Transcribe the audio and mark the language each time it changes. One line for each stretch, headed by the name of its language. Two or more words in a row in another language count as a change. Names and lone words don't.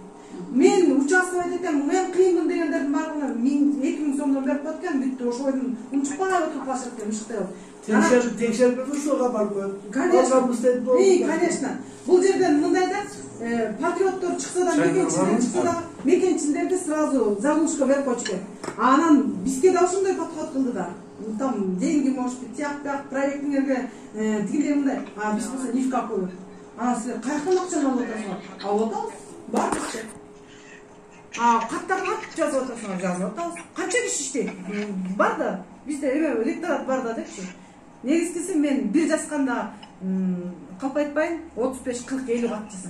Kyrgyz: Мен участвовать этем, мен кыйынмын дегендердин баарына 2000 сомдон берип коет экен, бүттү ошойдун унчукпай отуруп калышат экен, иште. Текшербеп ушуга барып коет. Конечно. Бул жерден мындай да, патриоттор чыкса да, мекенчилер чыкса да, мекенчилерди
Russian: сразу заглушка
Kyrgyz: берип койчу экен. Анан бизге да ошондой подход кылды да.
Russian: Там деньги, может быть,
Kyrgyz: тияк проектиңерге тигиндей мындай, а биз болсо
Russian: ни в какую.
Kyrgyz: Анан силер каяктан акчаны алып атасыңар? Алып атабыз. Бар бизде. Каттарын ат жазып атасыңар, жазып атабыз. Канча киши иштейт? Бар да, бизде эме электорат бар да депчи. Негизгиси мен бир жазганда калп айтпайын 35, 40, 50 кат жазам.